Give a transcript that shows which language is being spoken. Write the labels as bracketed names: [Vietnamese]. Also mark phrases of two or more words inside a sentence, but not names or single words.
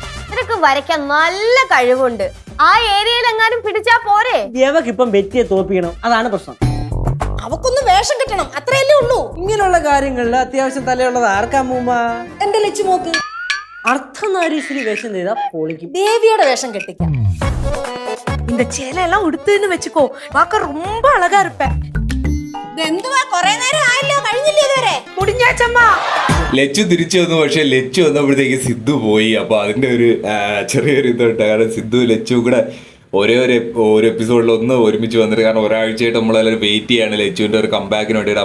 [Malayalam] നിനക്ക് വരയ്ക്കാൻ നല്ല കഴിവുണ്ട്. ആ ഏരിയയിൽ എങ്ങാനും പിടിച്ചാ പോരെ. ഇപ്പം ബെറ്റിയെ തോപ്പിക്കണം, അതാണ് പ്രശ്നം. അവക്കൊന്ന് വേഷം കിട്ടണം, അത്രയല്ലേ ഉള്ളൂ. ഇങ്ങനെയുള്ള കാര്യങ്ങളിൽ അത്യാവശ്യം തലയുള്ളത് ആർക്കാ മൂമ്മ? എന്റെ ലക്ഷ്യമോക്ക് അർദ്ധനാരീശ്വരി വേഷം ചെയ്താ പൊളിക്കും. ദേവിയുടെ വേഷം കെട്ടിക്കാം. [Tamil] இந்த சேலை எல்லாம் உடுத்துன்னு வச்சுக்கோ, பார்க்க ரொம்ப அழகா இருப்ப. [Malayalam] എന്തുവാ കൊറേ നേരം ആയല്ലോ, കഴിഞ്ഞില്ലേ ഇതുവരെ? [Tamil] முடிஞ்சாச்சம்மா. [Malayalam] ലച്ചു തിരിച്ചു വന്നു. പക്ഷെ ലച്ചു വന്നപ്പോഴത്തേക്ക് സിദ്ധു പോയി. അപ്പൊ അതിന്റെ ഒരു ചെറിയൊരു ഇതുണ്ട്. കാരണം സിദ്ധു ലച്ചു കൂടെ ഒരു എപ്പിസോഡിൽ ഒന്ന് ഒരുമിച്ച് വന്നിട്ട്, കാരണം ഒരാഴ്ചയായിട്ട് നമ്മളെല്ലാവരും വെയിറ്റ് ചെയ്യാണ് ലച്ചുവിന്റെ ഒരു കംബാക്കിന് വേണ്ടിയിട്ട്.